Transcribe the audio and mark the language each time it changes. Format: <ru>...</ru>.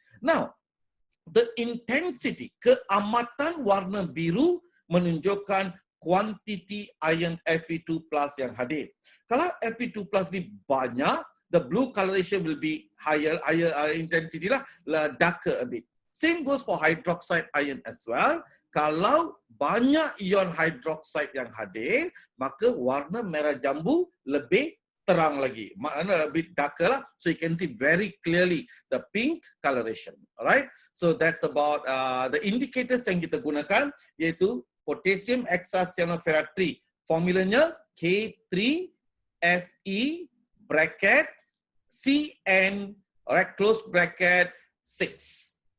<en>Now, the intensity,</en> <ms>keamatan warna biru menunjukkan kuantiti ion Fe2+ yang hadir. Kalau Fe2+ ni banyak,</ms> <en>the blue coloration will be higher intensity lah, darker a bit. Same goes for hydroxide ion as well.</en> <ms>Kalau banyak ion hydroxide yang hadir, maka warna merah jambu lebih terang lagi. Maknanya</ms> <en>a bit darker lah. So you can see very clearly the pink coloration. Alright. So that's about the indicators</en> <ms>yang kita gunakan, iaitu</ms> <en>potassium hexacyanopherrate 3. Formulanya K3Fe bracket Cn, alright, close bracket 6.</en>